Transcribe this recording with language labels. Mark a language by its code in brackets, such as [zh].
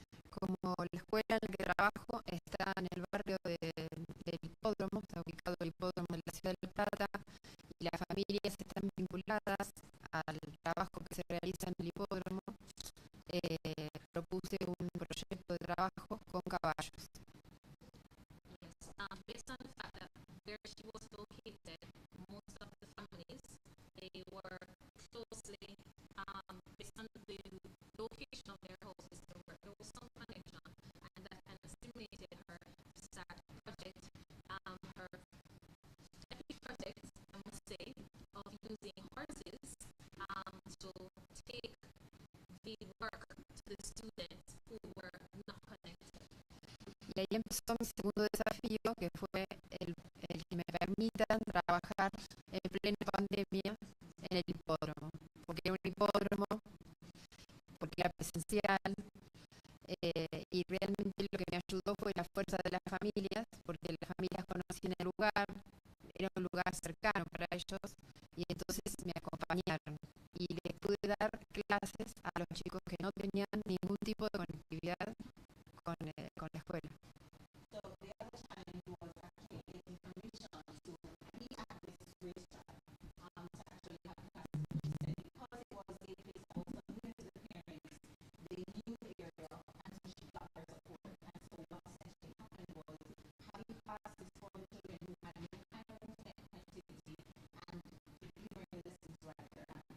[es] Como la escuela en la que trabajo está en el barrio del hipódromo, está ubicado el hipódromo en la ciudad de La Plata, y las familias están vinculadas al trabajo que se realiza en el hipódromo, propuse un proyecto de trabajo con caballos. [en] where she was located, most of the families, they were closely, based on the location of their houses, there was some connection, and that kind of stimulated her to start a project, her epic project, I must say, of using horses to take the work to the students who were not connected. [es] Y ahí empezó mi segundo desafío, que fue el que me permitan trabajar en plena pandemia en el hipódromo. Porque era un hipódromo, porque era presencial, y realmente lo que me ayudó fue la fuerza de las familias, porque las familias conocían el lugar, era un lugar cercano para ellos, y entonces me acompañaron. Y les pude dar clases a los chicos que no tenían ningún tipo de conectividad con la escuela. [en] So the other challenge was actually getting permission to be at this racetrack, to actually have classes. She said because it was a place that was new to the parents, they knew the area, and so she got their support. And so what essentially happened was having classes for the children who had no kind of internet connectivity and delivering lessons right there.